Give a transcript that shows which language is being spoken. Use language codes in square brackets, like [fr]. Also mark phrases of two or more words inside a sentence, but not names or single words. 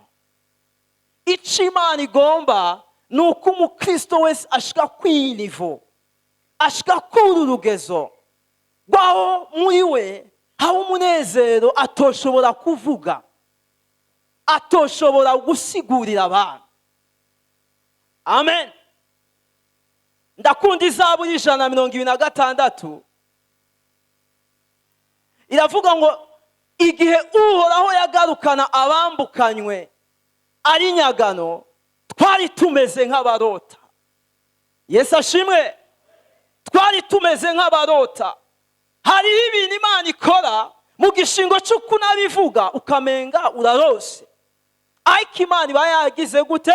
[rn] Ico Imana igomba nuko umukristo wese ashika kw'inivo, ashika kuri rugezo rwaho muri we hawo umunezero atoshobora kuvuga, atoshobora gusigurira abantu. Amen. Ndakunda Izaburi 126 iravuga ngo igihe Uhoraho yagarukana abambukanywe ari nyagano, twari tumeze nk'abarota. Yesu ashimwe. Twari tumeze nk'abarota. Hariho ibintu Imana ikora mu gishingo cy'uko nabivuga ukamenga urarose, ariko Imana iba yagize gute?